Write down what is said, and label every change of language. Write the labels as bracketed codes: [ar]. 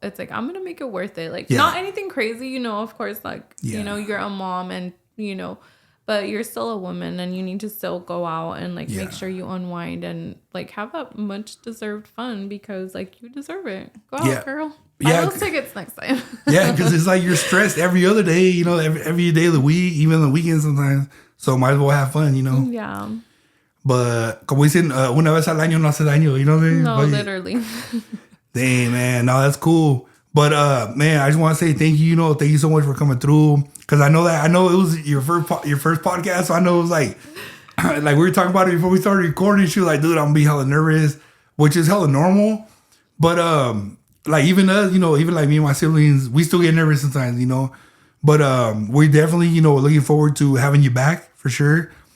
[en] It's like, I'm going to make it worth it. Like not anything crazy, of course, like, you're a mom and, but you're still a woman and you need to still go out and like make sure you unwind and like have that much deserved fun because like you deserve it. Go out, girl. Buy those tickets next time. Yeah, because it's like you're stressed every other day, every day of the week, even the weekend sometimes. So might as well have fun, Yeah. [es] But como dicen, una vez al año no hace daño, you know what I mean? [en] No, literally. Dang, man. No, that's cool. But man, I just want to say thank you. Thank you so much for coming through. Because I know it was your first podcast. So I know it was like we were talking about it before we started recording. She was like, dude, I'm gonna be hella nervous, which is hella normal. But like even us, even like me and my siblings, we still get nervous sometimes, But we definitely, looking forward to having you back for sure.